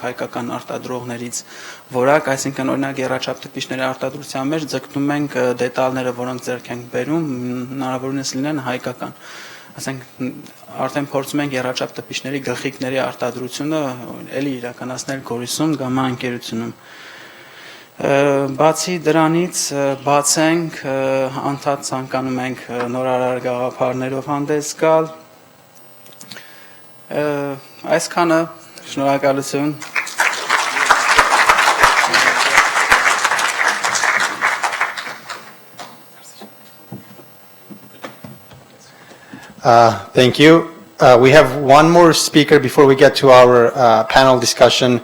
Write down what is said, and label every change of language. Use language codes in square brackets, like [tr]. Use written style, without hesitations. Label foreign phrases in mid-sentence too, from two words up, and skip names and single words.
[hy] հայկական արտադրողներից որակ, այսինքն օրինակ եռաչափ տպիչների արտադրության մեջ ձգտում ենք դետալները, որոնք ձեռք ենք բերում, հնարավորինս լինեն հայկական։ Ասենք արդեն փորձում ենք եռաչափ տպիչների գլխիկների արտադրությունը էլի իրականացնել Գորիսում գամա ընկերությունում։ Բացի դրանից բացենք անդադ ցանկանում ենք նորարար գաղափարներով հանդես գալ։ Այսքանը, շնորհակալություն։ [en] Thank you. We have one more speaker before we get to our panel discussion.